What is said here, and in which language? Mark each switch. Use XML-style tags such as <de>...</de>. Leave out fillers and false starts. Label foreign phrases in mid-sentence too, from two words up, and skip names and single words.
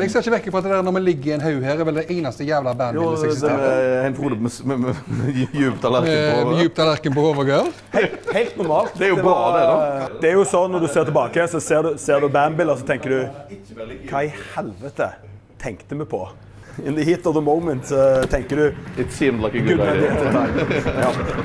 <no>Jeg ser ikke vekk fra det der når vi ligger i en haug her, er vel det eneste jævla bandbildet som eksisterer. En Frode med djup tallerken på hodet. Djup tallerken på hodet, girl. Helt normalt. Det er jo bra det da. Det er jo sånn når du ser tilbake, så ser du bandbilder, så tenker du, hva i helvete tenkte vi på?</no> <en>In the heat of the moment,</en> <no>tenker du...</no> <en>It seemed like a good idea.</en> <no>Ja.</no>